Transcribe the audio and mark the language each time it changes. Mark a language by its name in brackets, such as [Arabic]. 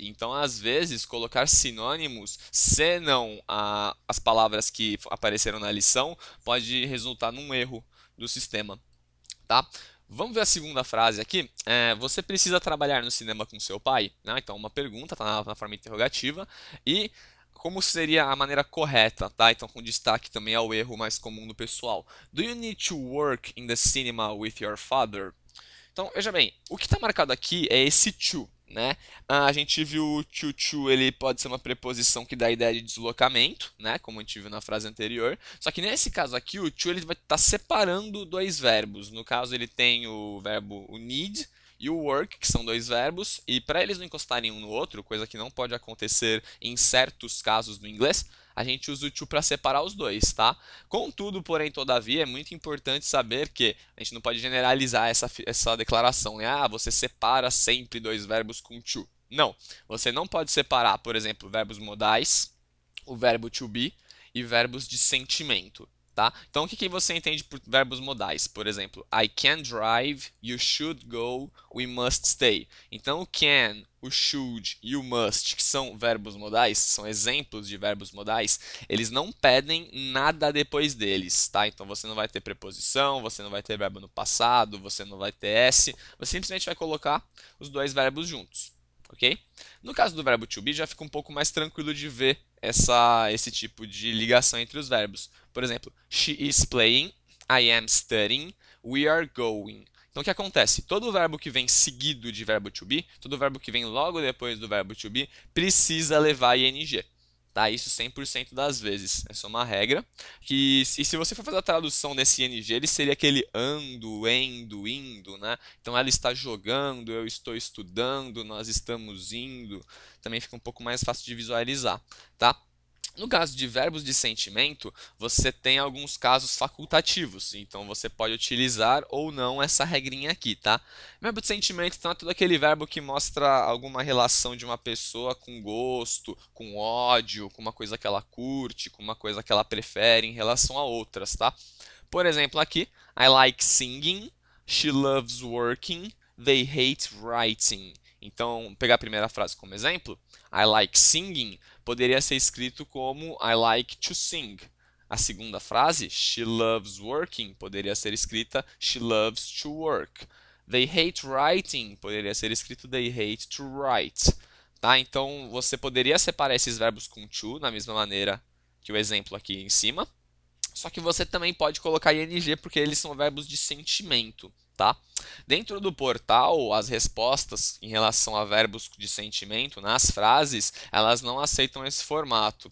[Portuguese] Então, às vezes, colocar sinônimos, se não as palavras que apareceram na lição, pode resultar num erro do sistema. Tá? Vamos ver a segunda frase aqui. Você precisa trabalhar no cinema com seu pai? Né? Então, uma pergunta, está na forma interrogativa. E como seria a maneira correta, tá? Então, com destaque também ao erro mais comum do pessoal. [English] Do you need to work in the cinema with your father? [Portuguese] Então, veja bem, o que está marcado aqui é esse to, né? A gente viu o to, ele pode ser uma preposição que dá a ideia de deslocamento, né? Como a gente viu na frase anterior. Só que nesse caso aqui, o to ele vai estar separando dois verbos. No caso, ele tem o verbo o need e o work, que são dois verbos, e para eles não encostarem um no outro, coisa que não pode acontecer em certos casos no inglês, a gente usa o to para separar os dois, tá? Contudo, porém, todavia, é muito importante saber que a gente não pode generalizar essa declaração, né? Você separa sempre dois verbos com to. Não, você não pode separar, por exemplo, verbos modais, o verbo to be e verbos de sentimento. Tá? Então, o que você entende por verbos modais? Por exemplo, [English] I can drive, you should go, we must stay. [Portuguese] Então, o can, o should e o must, que são verbos modais, são exemplos de verbos modais, eles não pedem nada depois deles. Tá? Então, você não vai ter preposição, você não vai ter verbo no passado, você não vai ter S, você simplesmente vai colocar os dois verbos juntos. Ok? No caso do verbo to be, já fica um pouco mais tranquilo de ver esse tipo de ligação entre os verbos. Por exemplo, [English] she is playing, I am studying, we are going. [Portuguese] Então, o que acontece? Todo verbo que vem seguido de verbo to be, todo verbo que vem logo depois do verbo to be, precisa levar ing. Tá? Isso 100% das vezes. Essa é uma regra. E se você for fazer a tradução desse ing, ele seria aquele ando, endo, indo. Né? Então, ela está jogando, eu estou estudando, nós estamos indo. Também fica um pouco mais fácil de visualizar. Tá? No caso de verbos de sentimento, você tem alguns casos facultativos, então você pode utilizar ou não essa regrinha aqui, tá? Verbo de sentimento, então, é todo aquele verbo que mostra alguma relação de uma pessoa com gosto, com ódio, com uma coisa que ela curte, com uma coisa que ela prefere em relação a outras, tá? Por exemplo, aqui, [English] I like singing, she loves working, they hate writing. [Portuguese] Então, pegar a primeira frase como exemplo, [English] I like singing [Portuguese] poderia ser escrito como [English] I like to sing. [Portuguese] A segunda frase, [English] she loves working, [Portuguese] poderia ser escrita [English] she loves to work. They hate writing, [Portuguese] poderia ser escrito [English] they hate to write. [Portuguese] Tá? Então, você poderia separar esses verbos com to, na mesma maneira que o exemplo aqui em cima. Só que você também pode colocar ing porque eles são verbos de sentimento, tá? Dentro do portal, as respostas em relação a verbos de sentimento nas frases, elas não aceitam esse formato.